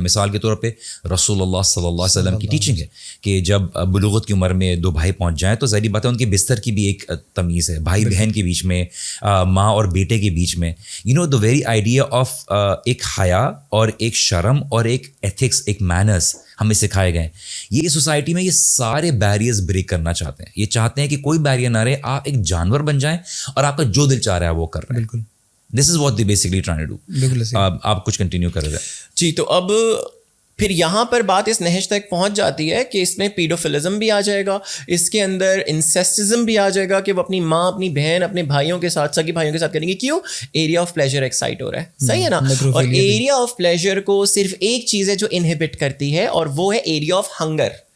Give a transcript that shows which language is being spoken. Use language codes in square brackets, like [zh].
[ur] مثال کے طور پہ رسول اللہ صلی اللہ علیہ وسلم کی ٹیچنگ ہے کہ جب بلوغت کی عمر میں 2 بھائی پہنچ جائیں تو ظاہری بات ہے ان کے بستر کی بھی ایک تمیز ہے, بھائی بہن کے بیچ میں, ماں اور بیٹے کے بیچ میں. [en] the very idea of [ur] ایک حیا اور ایک شرم اور ایک ایتھکس, ایک مینرس ہمیں سکھائے گئے. یہ سوسائٹی میں یہ سارے بیریئرز بریک کرنا چاہتے ہیں. یہ چاہتے ہیں کہ کوئی بیریئر نہ رہے, آپ ایک جانور بن جائیں اور آپ کا جو دل چاہ رہا ہے وہ کر رہے ہیں. [en] بالکل, this is what they basically trying to do. [ur] بالکل آپ کچھ کنٹینیو کر رہے ہیں. جی, تو اب پھر یہاں پر بات اس نہج تک پہنچ جاتی ہے کہ اس میں پیڈوفلزم بھی آ جائے گا, اس کے اندر انسیسٹزم بھی آ جائے گا کہ وہ اپنی ماں, اپنی بہن, اپنے بھائیوں کے ساتھ, سگی بھائیوں کے ساتھ کریں گے. کیوں؟ ایریا آف پلیجر ایکسائٹ ہو رہا ہے. صحیح ہے نا. اور ایریا آف پلیجر کو صرف ایک چیز ہے جو انہیبٹ کرتی ہے, اور وہ ہے ایریا آف ہنگر.